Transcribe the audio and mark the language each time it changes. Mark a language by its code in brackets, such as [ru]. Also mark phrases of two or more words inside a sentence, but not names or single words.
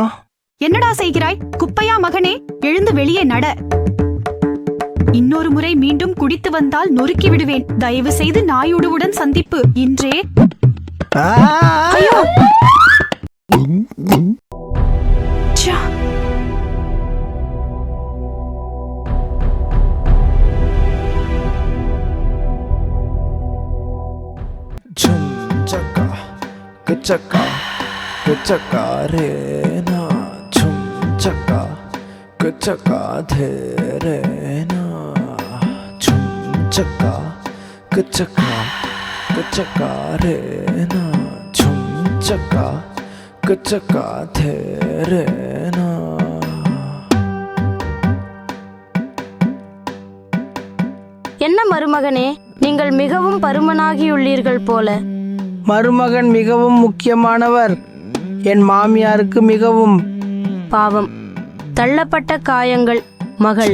[ta] என்னடா செய்கிறாய் குப்பையா மகனே? எழுந்து வெளியே நட. இன்னொரு முறை மீண்டும் குடித்து வந்தால் நொறுக்கி விடுவேன். தயவு செய்து நாயுடுவுடன் சந்திப்பு இன்றே. ஐயோ! ச்சா! Chum chaka, kachaka, kachaka re na. Chum chaka, kachaka the re na. Chum chaka, kachaka, kachaka re na. Chum chaka, kachaka the re na. என்ன மருமகனே, நீங்கள் மிகவும் பருமனாகியுள்ளீர்கள் போல. மருமகன் மிகவும் முக்கியமானவர். என் மாமியாருக்கு மிகவும். பாவம், தள்ளப்பட்ட காயங்கள். மகள்